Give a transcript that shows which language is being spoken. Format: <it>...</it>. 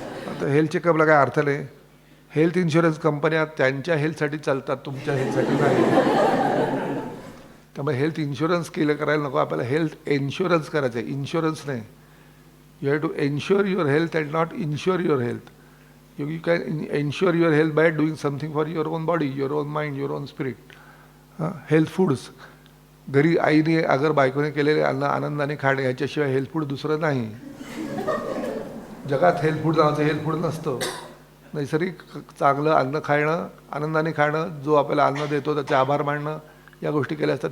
<mr>आता हेल्थ चेकअपला काय अर्थ नाही. हेल्थ इन्शुरन्स कंपन्या त्यांच्या हेल्थसाठी चालतात, तुमच्या हेल्थसाठी नाही. त्यामुळे हेल्थ इन्शुरन्स करायला नको, आपल्याला हेल्थ इन्शुरन्स करायचं आहे, इन्शुरन्स नाही.</mr> <en>You have to ensure your health and not insure your health. You can ensure your health by doing something for your own body, your own mind, your own spirit. Health foods.</en> <mr>घरी आईने अगर बायकोने केलेले अन्न आनंदाने खाणे, याच्याशिवाय हेल्थ फूड दुसरं नाही. जगात हेल्थ फूड नावाचं हेल्थ फूड नसतं. नैसर्गिक चांगलं अन्न खाणं, आनंदाने खाणं, जो आपल्याला अन्न देतो त्याचे आभार मानणं, या गोष्टी केल्या असतात.</mr>